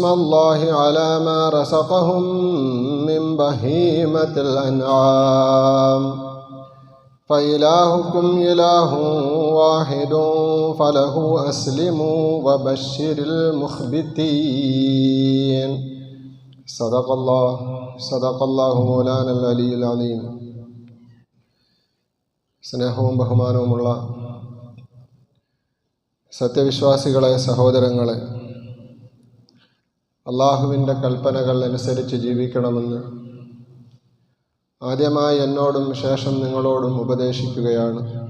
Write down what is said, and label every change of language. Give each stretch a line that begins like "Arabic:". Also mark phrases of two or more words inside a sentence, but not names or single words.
Arabic: الله على ما رزقهم من بهيمة الأنعام فإلهكم إله واحد فله أسلموا وبشر المخبتين صدق الله مولانا العلي العظيم.
Malayalam: സ്നേഹവും ബഹുമാനവുമുള്ള സത്യവിശ്വാസികളെ, സഹോദരങ്ങളെ, അള്ളാഹുവിൻ്റെ കൽപ്പനകൾ അനുസരിച്ച് ജീവിക്കണമെന്ന് ആദ്യമായി എന്നോടും ശേഷം നിങ്ങളോടും ഉപദേശിക്കുകയാണ്.